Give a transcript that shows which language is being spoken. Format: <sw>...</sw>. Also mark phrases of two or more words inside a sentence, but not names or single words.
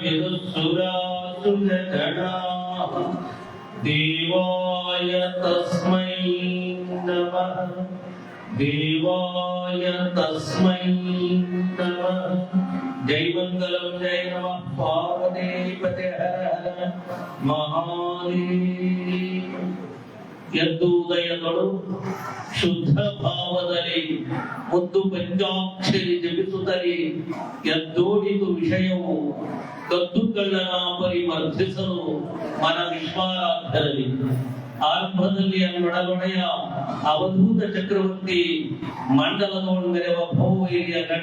<sa>विदुःसुरासुरगणाः देवाय तस्मै नमः देवाय तस्मै नमः। जय मंगलम जय नमः पार्वतीपते हर हर महादेव।</sa> <kn>ಎದ್ದುದಯಗಳು ಶುದ್ಧ ಭಾವದಲ್ಲಿ ಮುದ್ದು ಪಂಚಾಕ್ಷರಿ ಜಪಿಸುತ್ತಲೇ ಎದ್ದೋಡಿತು ವಿಷಯವು ಕದ್ದು ಕಳ್ಳನ ಪರಿಮರ್ಧಿಸಲು ಮನ ವಿಶ್ವಾರಾಧ್ಯರಲ್ಲಿ ಆರಂಭದಲ್ಲಿ ನೊಡಗೊಡೆಯ ಅವಧೂತ ಚಕ್ರವರ್ತಿ ಮಂಡಲದೋಳು ಮೆರೆವ ಭೌವೈರ್ಯ ಗಂಡ</kn>